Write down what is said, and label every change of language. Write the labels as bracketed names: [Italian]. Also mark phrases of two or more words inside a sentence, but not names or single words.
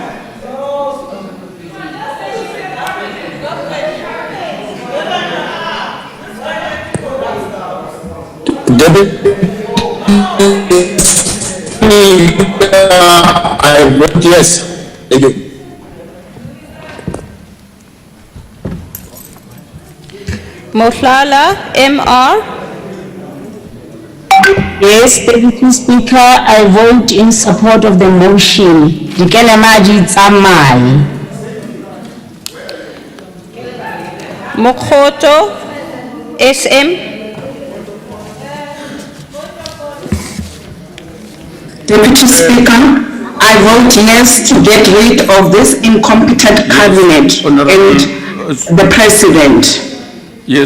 [English] I vote yes. Thank you. Mohlala, MR. Yes, Deputy Speaker, I vote in support of the motion. Dikele maji tsamai. Mokhoto, SM. Deputy Speaker, I vote yes to get rid of this incompetent cabinet and the President. Yes,